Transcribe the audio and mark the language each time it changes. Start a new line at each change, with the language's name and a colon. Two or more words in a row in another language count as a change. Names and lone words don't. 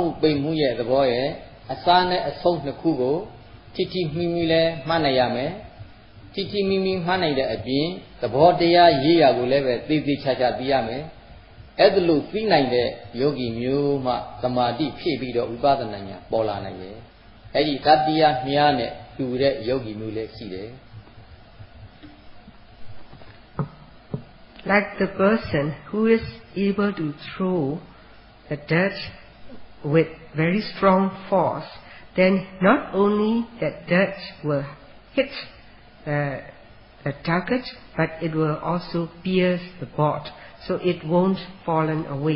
Burmese: ပိန်မှုရဲ့သဘောရဲ့အစနဲ့အဆုံးနှစ်ခုကိုထိထိမိမိလည်းမှန်းနိုင်ရမယ် ထိထိမိမိမှန်းနိုင်တဲ့အပြင်သဘောတရားရေးရာကိုလည်းပဲသိသိချာချာသိရမယ်အဲ့ဒါလို့သိနိုင်တဲ့ယောဂီမျိုးမှသမာဓိဖြည့်ပြီးတော့ဝိပဿနာဉာဏ်ပေါ်လာနိုင်တယ်အဲ့ဒီတတိယမြားနဲ့တူတဲ့ယောဂီမျိုးလည်းရှိတယ်
English: Like the person who is able to throw the dirt with very strong force, then not only that dirt will hit the target, but it will also pierce the board, so it won't fallen away.